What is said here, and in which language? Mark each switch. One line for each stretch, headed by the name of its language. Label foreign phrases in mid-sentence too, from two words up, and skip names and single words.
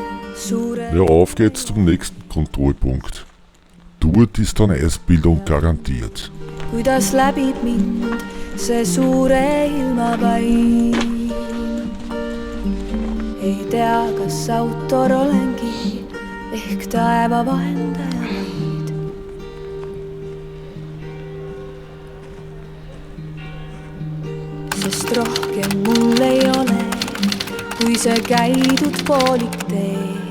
German: Ja, auf geht's zum nächsten Kontrollpunkt. dort ist dann Eisbildung garantiert.
Estonian: kuidas läbib mind see suure ilmapain. Ei tea, kas autor olengi ehk taeva vahendaja vaid. Sest rohkem mul ei ole, kui see käidud poolik tee.